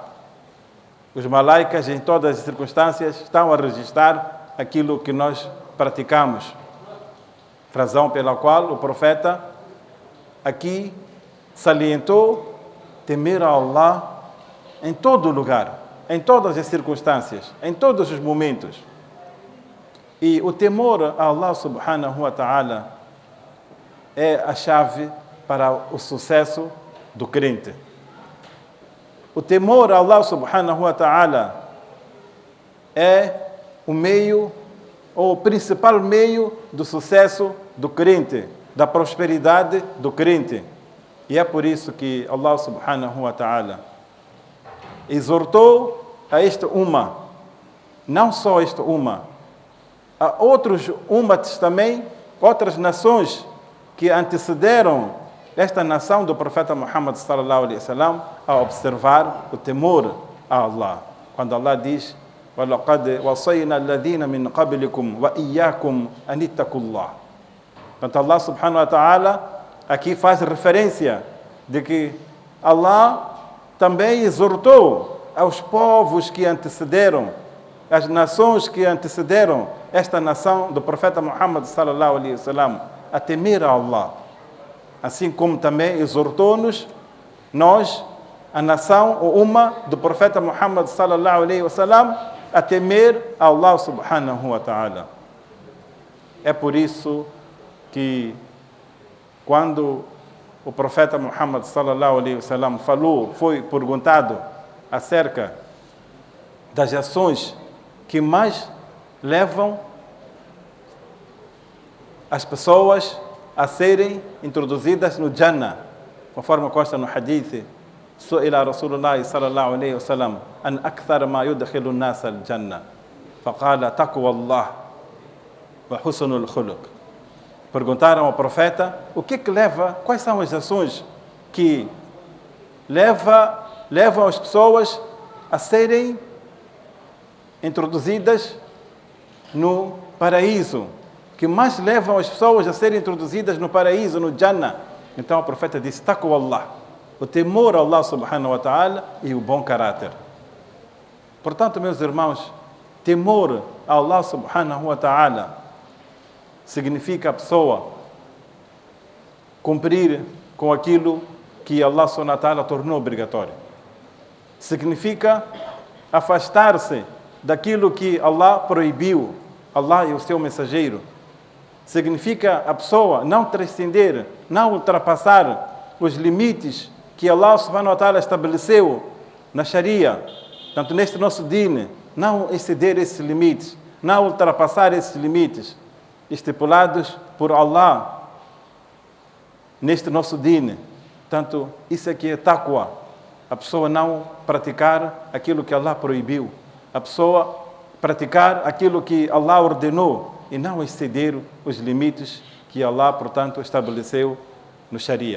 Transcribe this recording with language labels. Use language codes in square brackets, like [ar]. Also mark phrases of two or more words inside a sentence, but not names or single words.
[pt] Os malaicas em todas as circunstâncias estão a registrar aquilo que nós praticamos. Razão pela qual o profeta aqui salientou temer a Allah em todo lugar, em todas as circunstâncias, em todos os momentos. E o temor a Allah [ar] سبحانه وتعالى [pt] é a chave para o sucesso do crente. O temor a Allah [ar] سبحانه وتعالى [pt] é o meio, ou o principal meio do sucesso do crente, da prosperidade do crente. E é por isso que Allah [ar] سبحانه وتعالى [pt] exortou a esta umma, não só esta umma, há outros ummats também, outras nações que antecederam esta nação do profeta Muhammad [ar] صلى الله عليه وسلم [pt] a observar o temor a Allah. Quando Allah diz: [ar] وَلَقَدْ وَصَيْنَا الَّذِينَ مِنْ قَبْلِكُمْ وَإِيَّاكُمْ أَنِ اتَّقُوا اللَّهَ. [pt] Portanto, Allah [ar] سبحانه وتعالى [pt] aqui faz referência de que Allah também exortou aos povos que antecederam, às nações que antecederam, esta nação do profeta Muhammad [ar] صلى الله عليه وسلم [pt] a temer a Allah, assim como também exortou-nos, nós, a nação, o umma do profeta Muhammad [ar] صلى الله عليه وسلم, [pt] a temer a Allah [ar] سبحانه وتعالى. [pt] É por isso que quando o profeta Muhammad [ar] صلى الله عليه وسلم [pt] foi perguntado acerca das ações que mais levam as pessoas a serem introduzidas no Jannah, conforme consta no hadith, [ar] سئل رسول الله صلى الله عليه وسلم عن أكثر ما يدخل الناس الجنة فقال تقوى الله وحسن الخلق. [pt] Perguntaram ao profeta o que leva, quais são as ações que levam as pessoas a serem introduzidas no paraíso, que mais levam as pessoas a serem introduzidas no paraíso, no Jannah. Então o profeta disse, [ar] تقوى الله, [pt] o temor a Allah [ar] سبحانه وتعالى [pt] e o bom caráter. Portanto, meus irmãos, temor a Allah [ar] سبحانه وتعالى [pt] significa a pessoa cumprir com aquilo que Allah [ar] سبحانه وتعالى [pt] tornou obrigatório. Significa afastar-se daquilo que Allah proibiu, Allah e o seu mensageiro. Significa a pessoa não transcender, não ultrapassar os limites que Allah [ar] سبحانه وتعالى [pt] estabeleceu na Sharia, tanto neste nosso din, não exceder esses limites, não ultrapassar esses limites estipulados por Allah neste nosso din. Tanto isso aqui é taqwa, a pessoa não praticar aquilo que Allah proibiu, a pessoa praticar aquilo que Allah ordenou e não exceder os limites que Allah, portanto, estabeleceu no Sharia.